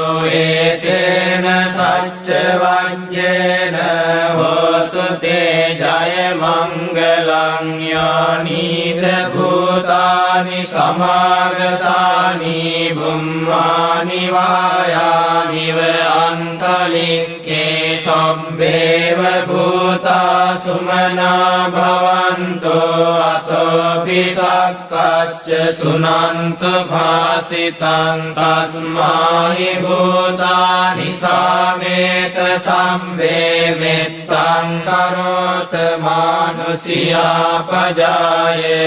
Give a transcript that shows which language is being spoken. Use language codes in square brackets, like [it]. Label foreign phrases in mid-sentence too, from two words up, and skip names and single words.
[pi] ඒතේන සච්ච වජ්ජේන හෝතු තේ ජය මංගලං යානිද භූතානි සමාගතානි බුම්මානි වායානිව අන්තලික්කේ සම්බේව භූතා සුමනා භවන්තෝ අතෝපි සක්කච්ච සුනන්තු භාසිතං තස්මාහි භූතානි සාමේත සම්බේවෙත්තං කරෝත මානුසියා පජාය